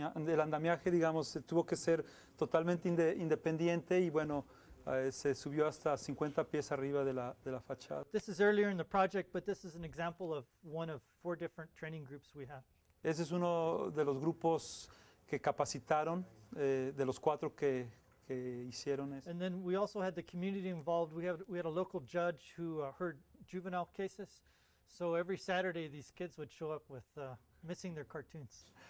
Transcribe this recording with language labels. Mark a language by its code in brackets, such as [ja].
[es] El andamiaje, digamos, tuvo que ser totalmente independiente y bueno, se subió hasta 50 pies arriba de la fachada. [en] This is earlier in the project, but this is an example of one of 4 different training groups we have. [es] Ese es uno de los grupos que capacitaron, de los 4 que hicieron eso. [en] And then we also had the community involved. We had a local judge who heard juvenile cases. So every Saturday these kids would show up with missing their cartoons.